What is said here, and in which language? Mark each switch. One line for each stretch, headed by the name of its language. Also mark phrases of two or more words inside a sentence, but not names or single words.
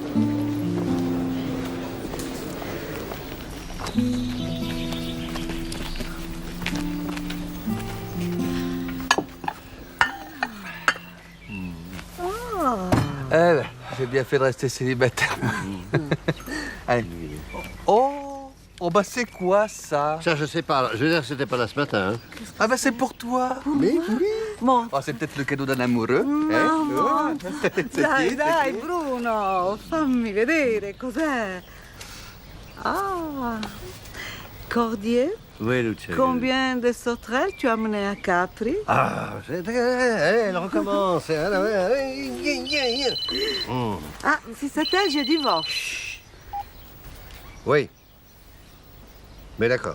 French: J'ai bien fait de rester célibataire. Allez. Oh, bah c'est quoi ça? Ça, je sais pas. Je veux dire, c'était pas là ce matin. Hein. Ah bah c'est pour toi. Mais oui. Bon. Oh, c'est peut-être le cadeau d'un amoureux.
Italian: Mamma. Dai, Dai, Bruno, fammi vedere cos'è.
French: Ah, cordier. Oui, Lucia. Combien de sauterelles tu as amené à Capri? Ah, elle recommence. Ah, si c'était, je divorce. Oui. Mais d'accord.